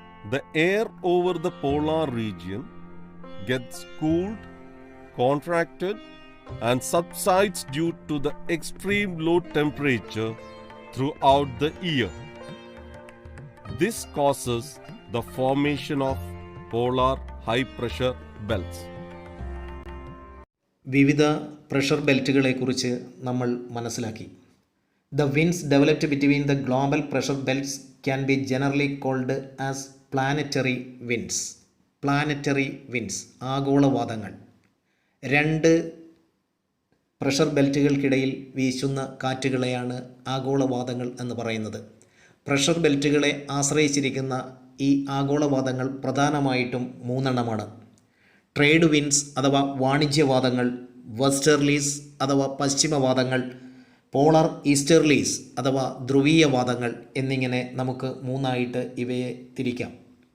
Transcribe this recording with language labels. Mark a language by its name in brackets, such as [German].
[English] The air over the polar region gets cooled, contracted, and subsides due to the extreme low temperature throughout the year. This causes the formation of polar high pressure belts. [Malayalam] വിവിധ pressure ബെൽറ്റുകളെക്കുറിച്ച് നമ്മൾ മനസ്സിലാക്കി. [English] The winds developed between the global pressure belts can be generally called as planetary winds. Planetary winds, ആഗോളവാദങ്ങൾ. [Malayalam] രണ്ട് pressure ബെൽറ്റുകൾക്കിടയിൽ വീശുന്ന കാറ്റുകളെയാണ് ആഗോളവാദങ്ങൾ എന്ന് പറയുന്നത്. Pressure ബെൽറ്റുകളെ ആശ്രയിച്ചിരിക്കുന്ന ഈ ആഗോളവാദങ്ങൾ പ്രധാനമായിട്ടും മൂന്നെണ്ണമാണ്. ട്രേഡ് വിൻഡ്സ് അഥവാ വാണിജ്യവാദങ്ങൾ, വെസ്റ്റേർലീസ് അഥവാ പശ്ചിമവാദങ്ങൾ, പോളർ ഈസ്റ്റേർലീസ് അഥവാ ധ്രുവീയവാദങ്ങൾ എന്നിങ്ങനെ നമുക്ക് മൂന്നായിട്ട് ഇവയെ തിരിക്കാം.